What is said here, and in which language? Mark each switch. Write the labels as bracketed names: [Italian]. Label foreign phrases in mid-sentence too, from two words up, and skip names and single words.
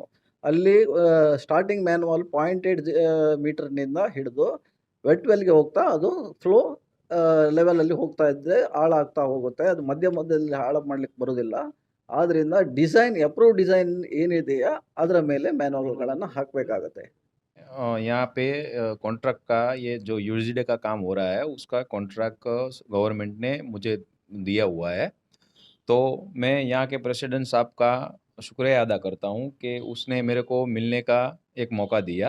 [Kannada] ಅಲ್ಲಿ [English] starting manual [Kannada] 0.8 ಮೀಟರ್ನಿಂದ ಹಿಡಿದು ವೆಟ್ ವೆಲ್ಗೆ ಹೋಗ್ತಾ ಅದು ಫ್ಲೋ ಲೆವೆಲಲ್ಲಿ ಹೋಗ್ತಾ ಇದ್ದರೆ ಹಾಳಾಗ್ತಾ ಹೋಗುತ್ತೆ. ಅದು ಮಧ್ಯದಲ್ಲಿ ಹಾಳು ಮಾಡಲಿಕ್ಕೆ ಬರೋದಿಲ್ಲ. ಆದ್ದರಿಂದ [English] design approve design [Kannada] ಏನಿದೆಯಾ ಅದರ ಮೇಲೆ ಮ್ಯಾನ್ಯುವಲ್ಗಳನ್ನು ಹಾಕಬೇಕಾಗತ್ತೆ. [Hindi] यहाँ पे कॉन्ट्रैक्ट का ये जो यूजीडी का काम हो रहा है उसका [English] contract government [Hindi] ने मुझे दिया हुआ है। तो मैं यहाँ के प्रेसिडेंट साहब का शुक्रिया अदा करता हूँ कि उसने मेरे को मिलने का एक मौका दिया।